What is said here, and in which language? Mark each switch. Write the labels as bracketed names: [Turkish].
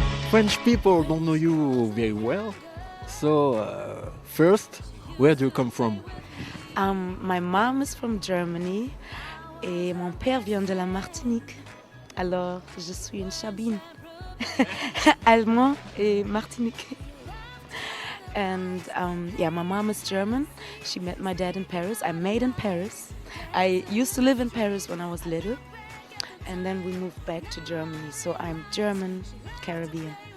[English] French people don't know you very well. So, first, where do you come from? My mom is from Germany [French] et mon père vient de la Martinique. Alors, je suis une chabine. Allemand et Martinique. [English] And yeah, my mom is German. She met my dad in Paris. I made in Paris. I used to live in Paris when I was little. And then we moved back to Germany. So I'm German, Caribbean.